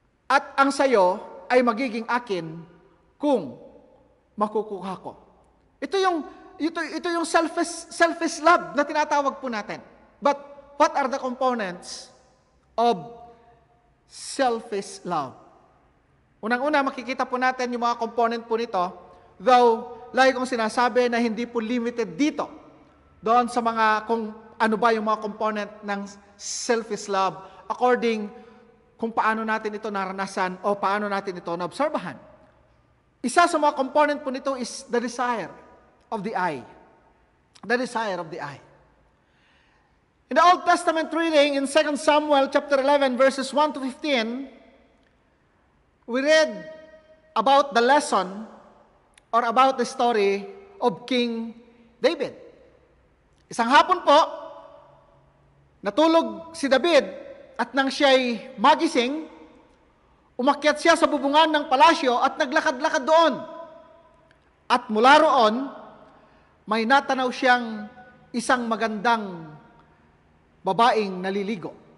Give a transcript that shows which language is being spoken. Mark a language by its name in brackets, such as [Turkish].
[Filipino] At ang sayo ay magiging akin kung makukuha ko. Ito yung selfish love na tinatawag po natin. [English] But what are the components of selfish love? [Filipino] Unang-una, makikita po natin yung mga component po nito, though, lagi kong sinasabi na hindi po limited dito, doon sa mga, kung ano ba yung mga component ng selfish love, according kung paano natin ito naranasan o paano natin ito naobserbahan. Isa sa mga component po nito [English] is the desire of the I. The desire of the I. In the Old Testament reading in 2 Samuel chapter 11 verses 1 to 15, we read about the lesson or about the story of King David. [Filipino] Isang hapon po, natulog si David at nang siya'y magising, umakyat siya sa bubungan ng palasyo at naglakad-lakad doon. At mula roon, may natanaw siyang isang magandang babaeng naliligo.